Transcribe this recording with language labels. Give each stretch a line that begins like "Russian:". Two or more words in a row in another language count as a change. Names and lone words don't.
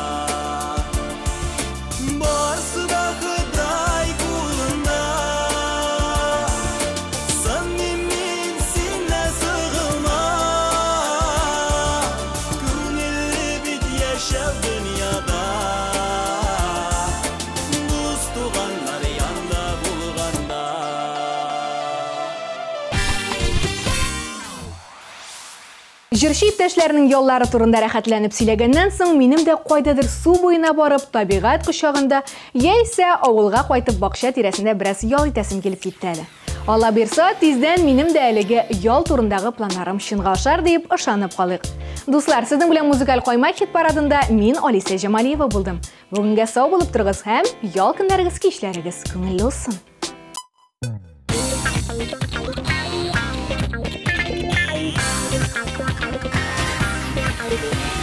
Tatar: Barsı da Xuday kulunda Samimin sinne sığılma Gönüllü bit yaşav dünyada Dost tuğanlar yanda bulganda Җырчы иптәшләренең яллары турында рәхәтләнеп сөйләгәннән соң, минем дә кайдадыр су буена барып, табигать кочагында, яисә авылга кайтып бакча тирәсендә бераз ял итәсем килеп китте әле. Алла бирсә, тиздән минем дә әлеге ял турындагы планнарым чынга ашар дип ышанып калыйк. Дуслар, сезнең белән музыкаль каймак хит парадында мин Алиса Җамалиева булдым. Бүгенгә сау булып торыгыз һәм ял көннәрегез, кичләрегез күңелле булсын.
English: Thank you.